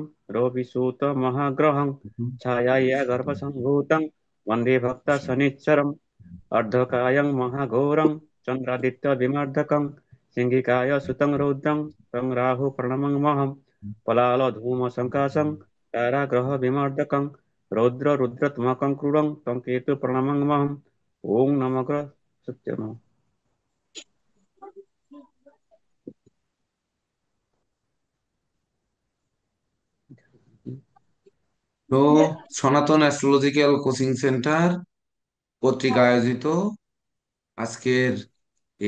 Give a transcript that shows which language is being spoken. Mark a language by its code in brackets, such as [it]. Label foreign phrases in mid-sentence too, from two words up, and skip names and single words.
[sa] रविसूतमहाग्रहं छायाया गर्भसम्भूतं वन्दे भक्तशनिच्चरम् अर्धकायं महाघोरं चन्द्रादित्यविमर्दकं सिंहिकाय सुतं रौद्रं तं राहु प्रणमङ्महं पलालधूमसङ्काशं ताराग्रहविमर्दकं रौद्ररुद्रत्मकं क्रूरं तं केतु प्रणमङ्महम् ॐ नमः सत्यम्। [bn] তো সনাতন অ্যাস্ট্রোলজিক্যাল কোচিং সেন্টার কর্তৃক আয়োজিত আজকের এই